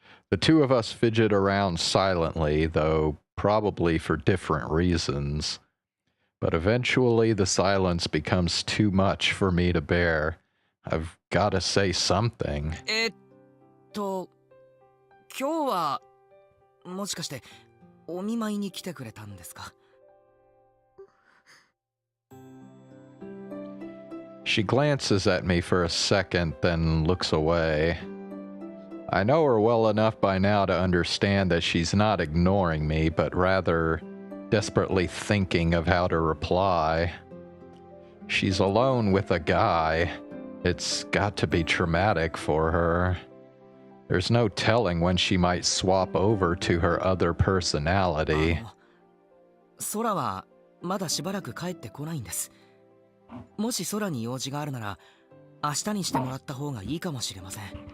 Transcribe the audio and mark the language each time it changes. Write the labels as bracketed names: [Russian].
[English] The two of us fidget around silently, though probably for different reasons. But eventually the silence becomes too much for me to bear. I've got to say something. [Japanese] 今日はもしかしてお見舞いに来てくれたんですか? [English] She glances at me for a second, then looks away. I know her well enough by now to understand that she's not ignoring me, but rather desperately thinking of how to reply. She's alone with a guy. It's got to be traumatic for her. There's no telling when she might swap over to her other personality. [Japanese] 空はまだしばらく帰ってこないんです。もし空に用事があるなら明日にしてもらった方がいいかもしれません。